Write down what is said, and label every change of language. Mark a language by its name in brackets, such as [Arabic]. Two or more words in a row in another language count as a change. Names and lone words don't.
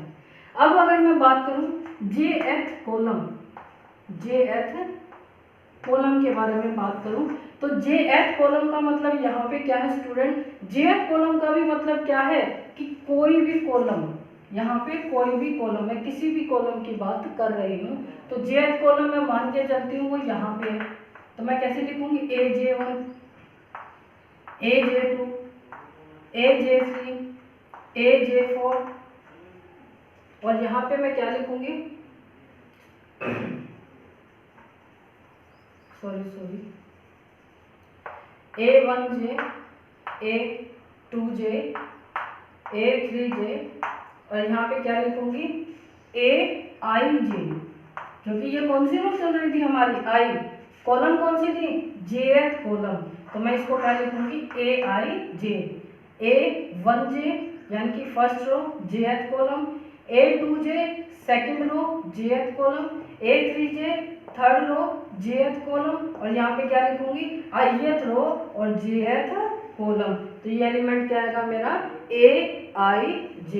[Hindi] अब अगर मैं बात करूं [English] jth column [Hindi] के बारे में बात करूं तो [English] jth column [Hindi] का मतलब यहाँ पे क्या है स्टूडेंट, [English] jth column [Hindi] का भी मतलब क्या है कि कोई भी कॉलम, यहाँ पे कोई भी कॉलम, मैं किसी भी कॉलम की बात कर रही हूँ, तो [English] jth column [Hindi] मैं मान के चलती हूँ वो यहाँ पे है, तो मैं कैसे लिखूंगी aj1, aj2, aj3, aj4, और यहाँ पे मैं क्या लिखूंगी, सॉरी a1j, a2j, a3j, और यहाँ पे क्या लिखूंगी aij, क्योंकि ये कौन सी रो चल रही थी हमारी, आई, कॉलम कौन सी थी, [English] jth column, [Hindi] तो मैं इसको क्या लिखूंगी aij, a1j यानी कि [English] first row jth column, [Hindi] a2j [English] second row jth column, [Hindi] a3j [English] third row jth column, [Hindi] और यहाँ पे क्या लिखूंगी [English] ith row [Hindi] और [English] jth column, [Hindi] तो ये एलिमेंट क्या आएगा मेरा aij।